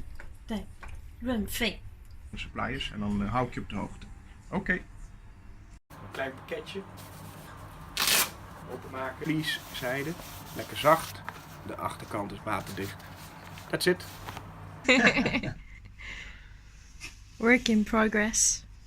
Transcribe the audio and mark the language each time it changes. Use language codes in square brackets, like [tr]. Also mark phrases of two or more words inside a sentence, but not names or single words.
[zh] 对，润肺。 [nl] Suppliers en dan hou ik je op de hoogte. Oké. Een klein pakketje. Openmaken. Vlies, zijde. Lekker zacht. De achterkant is waterdicht. [en] That's it. Work in progress.